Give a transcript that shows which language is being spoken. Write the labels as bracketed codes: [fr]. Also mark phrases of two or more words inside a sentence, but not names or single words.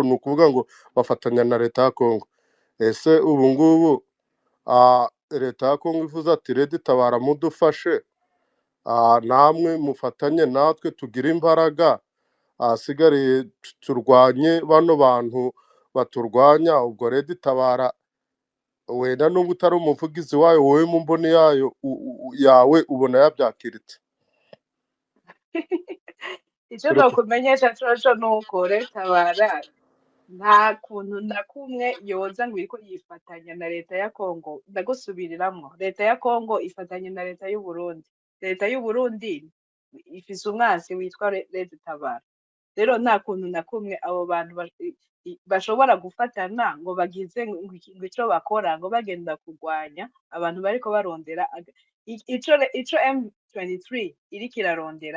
[rw] Ni ukuvuga ngo bafatanya na leta ya Congo. Ese ubu ngubu leta ya Congo ivuze ati Red Tabara mudufashe, namwe mufatanye natwe tugire imbaraga, asigariye turwanye bano bantu baturwanya. Ubwo Red Tabara wenda nubwo utari umuvugizi wayo, wowe mu mboni yawe ubona yabyakiritse? [rn] Icyo nokumenyesha coco nuko Tabara nta kuntu na kumwe yoza ngo iriko yifatanya na leta ya Congo. Ndagusubiriramwo, leta ya Congo ifatanye na leta y'u Burundi. Leta y'u Burundi ifise umwasi witwa Red Tabara. Rero nta kuntu na kumwe abo bantu bashobora gufatana ngo bagize ngo ico bakora ngo bagenda kurwanya abantu bariko barondera ico M23 iriko irarondera.